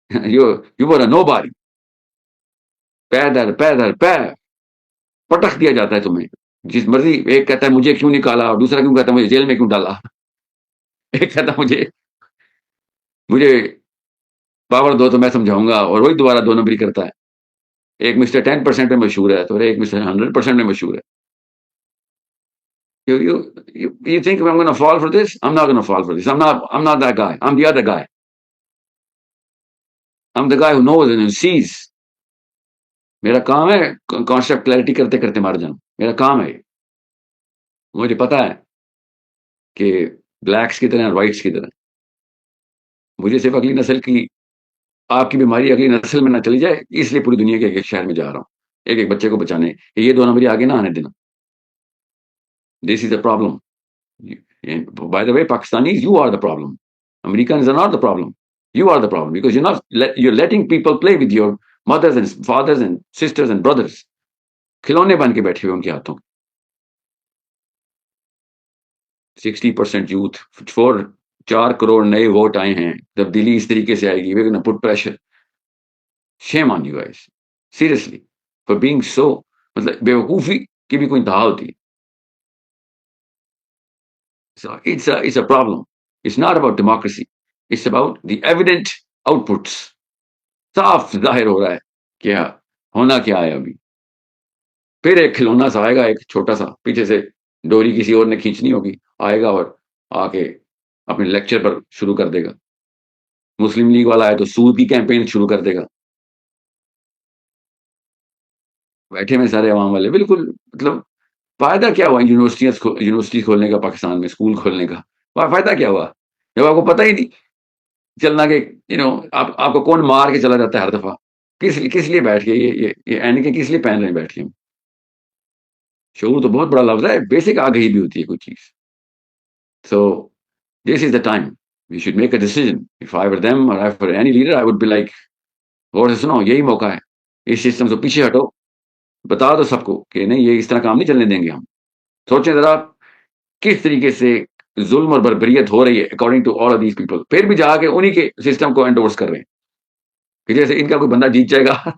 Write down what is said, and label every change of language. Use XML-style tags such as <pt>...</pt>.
<en>یو ور نو باری.</en> <ur>پیر پٹخ دیا جاتا ہے تمہیں جس مرضی. ایک کہتا ہے مجھے کیوں نکالا, اور دوسرا کیوں کہتا ہے مجھے جیل میں کیوں ڈالا. ایک کہتا ہے مجھے پاور دو تو میں سمجھاؤں گا, اور وہی دوبارہ 2 نمبری کرتا ہے. ایک مسٹر 10% میں مشہور ہے, تو ایک مسٹر 100% میں مشہور ہے.</ur> <en>You think I'm going to fall for this? I'm not going to fall for this. I'm not that guy. I'm the other guy. I'm the guy who knows and sees.</en> <ur>میرا کام ہے concept clarity کرتے کرتے مار جاؤں. میرا کام ہے. مجھے پتا ہے کہ بلیکس کی طرح وائٹس کی طرح مجھے صرف اگلی نسل کی, آپ کی بیماری اگلی نسل میں نہ چلی جائے, اس لیے پوری دنیا کے ایک شہر میں جا رہا ہوں ایک بچے کو بچانے, یہ 2 نمبری آگے نہ آنے دینا.</ur> <en>This is the problem. By the way, Pakistanis, you are the problem. Americans are not the problem. You are the problem because you're letting people play with your mothers and fathers and sisters and brothers.</en> <ur>کھلونے بن کے بیٹھے ہوئے ان کے ہاتھوں. 60% youth, 4 crore نئے vote آئے ہیں, تبدیلی اس طریقے سے آئے گی.</ur> <en>we're going to put pressure. Shame on you guys. Seriously. For being so,</en> <ur>مطلب بیوقوفی کی بھی کوئی انتہا ہوتی ہے.</ur> <en>So it's a problem. It's not about democracy. It's about the evident outputs.</en> <ur>صاف ظاہر ہو رہا ہے کیا ہونا کیا ہے ابھی. پھر ایک کھلونا سا آئے گا, ایک چھوٹا سا, پیچھے سے ڈوری کسی اور نے کھینچنی ہوگی, آئے گا اور آ کے اپنے لیکچر پر شروع کر دے گا. مسلم لیگ والا ہے تو سود کی کیمپین شروع کر دے گا. بیٹھے میں سارے عوام والے, بالکل مطلب فائدہ کیا ہوا یونیورسٹی کھولنے کا, پاکستان میں اسکول کھولنے کا فائدہ کیا ہوا جب آپ کو پتہ ہی نہیں چلنا کہ آپ کو کون مار کے چلا جاتا ہے ہر دفعہ. کس لیے بیٹھ کے یہ اینکیں کس لیے پہن رہے ہیں بیٹھ کے. شعور تو بہت بڑا لفظ ہے, بیسک آگہی بھی ہوتی ہے کوئی چیز. So this is the time we should make a decision.</ur> <en>If I were them or if I were any leader, I would be like,</en> <ur>اور سنو یہی موقع ہے, اس سسٹم سے پیچھے ہٹو, بتا دو سب کو کہ نہیں یہ اس طرح کام نہیں چلنے دیں گے ہم. سوچیں ذرا کس طریقے سے ظلم اور بربریت ہو رہی ہے</ur> <en>According to all of these people.</en> <ur>پھر بھی جا کے انہی کے سسٹم کو انڈورس کر رہے ہیں کہ جیسے ان کا کوئی بندہ جیت جائے گا.</ur>